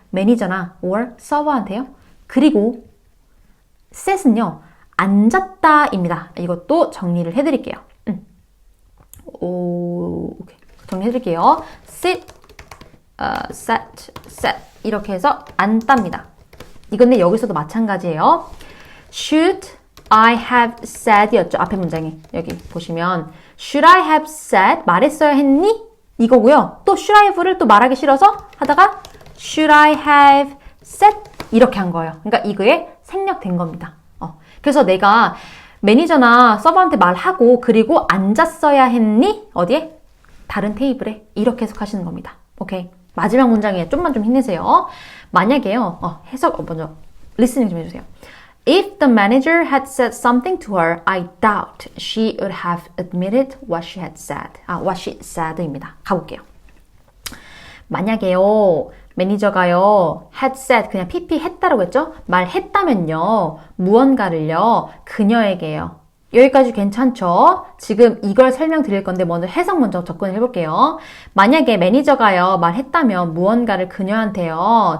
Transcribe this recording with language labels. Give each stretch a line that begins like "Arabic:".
Korean: 매니저나 or 서버한테요. 그리고 set은요. 앉았다입니다. 이것도 정리를 해드릴게요. 오케이. 정리해드릴게요. sit, set 이렇게 해서 앉답니다. 이건데 여기서도 마찬가지예요.
English: Should I have said 였죠.
Korean: 앞에 문장에 여기 보시면
English: Should I have said
Korean: 말했어야 했니? 이거고요. 또 should I have를 또 말하기 싫어서 하다가
English: Should I have said
Korean: 이렇게 한 거예요. 그러니까 이거에 생략된 겁니다. 그래서 내가 매니저나 서버한테 말하고 그리고 앉았어야 했니? 어디에? 다른 테이블에 이렇게 해석하시는 겁니다. 오케이. 마지막 문장에 좀만 좀 힘내세요. 만약에요. 해석 먼저 리스닝 좀 해주세요.
English: If the manager had said something to her, I doubt she would have admitted what she had said. what she said 입니다.
Korean: 가볼게요. 만약에요. 매니저가요. had said 그냥 pp 했다라고 했죠? 말했다면요. 무언가를요. 그녀에게요. 여기까지 괜찮죠? 지금 이걸 설명드릴 건데 먼저 해석 먼저 접근을 해볼게요. 만약에 매니저가요. 말했다면 무언가를 그녀한테요.